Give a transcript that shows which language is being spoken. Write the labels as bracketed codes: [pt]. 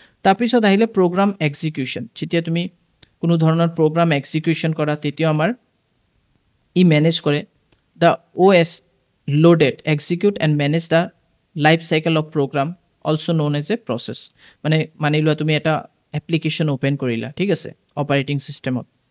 [as] তাৰপিছত আহিলে programme execution. যেতিয়া তুমি কোনো ধৰণৰ প্ৰগ্ৰাম এক্সিকিউশ্যন কৰা তেতিয়াও আমাৰ মেনেজ কৰে। [en] The OS loaded, execute and manage the life cycle of program, also known as a process. [as] মানে মানি লোৱা তুমি এটা এপ্লিকেশ্যন অ'পেন কৰিলা, ঠিক আছে, অপাৰেটিং চিষ্টেমত।